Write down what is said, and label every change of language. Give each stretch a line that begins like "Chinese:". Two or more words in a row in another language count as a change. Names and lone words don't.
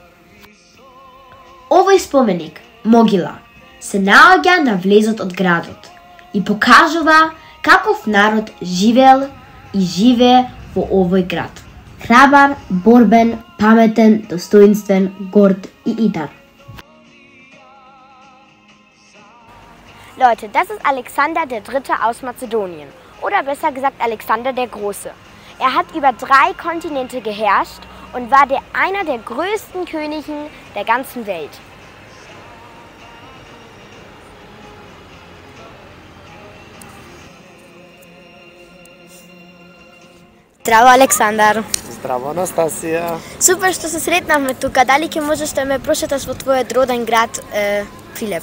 Macedonian: Овој споменик, Могила, се наоѓа на влезот од градот и покажува каков народ живеел и живее во овој град. Храбар, борбен, паметен, достоинствен, горд и идар.
German: Leute, das ist Alexander III. Aus Mazedonien. Oder besser gesagt Alexander der Große. Er hat über 3 Kontinente geherrscht und war einer der größten Königen der ganzen Welt.
Macedonian: Здраво, Александар! Здраво, Анастасија! Супер што се сретнавме тука. Дали ќе можеш да ме прошеташ во твојот роден град Прилеп?